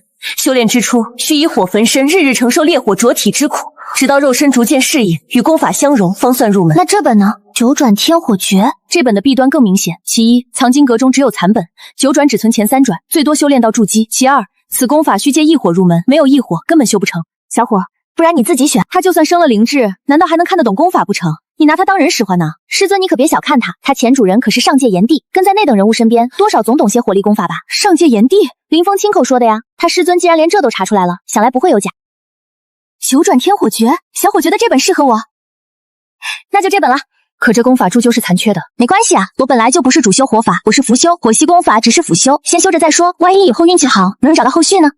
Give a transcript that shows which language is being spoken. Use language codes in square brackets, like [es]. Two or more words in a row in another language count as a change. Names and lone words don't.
[zh] 修煉之初，需以火焚身，日日承受烈火灼體之苦，直到肉身逐漸適應，與功法相融，方算入門。那這本呢？九轉天火訣。這本的弊端更明顯。其一，藏經閣中只有殘本，九轉只存前3轉，最多修煉到築基。其二，此功法需借異火入門，沒有異火根本修不成。小伙，不然你自己選。他就算生了靈智，難道還能看得懂功法不成？你拿他當人使喚呢？師尊，你可別小看他，他前主人可是上界炎帝，跟在那等人物身邊，多少總懂些火力功法吧？上界炎帝，林峰親口說的呀。他師尊既然連這都查出來了，想來不會有假。九轉天火訣，小伙覺得這本適合我，那就這本了。可這功法終究是殘缺的。沒關係啊，我本來就不是主修火法，我是輔修，火系功法只是輔修，先修着再說，萬一以後運氣好，能找到後續呢？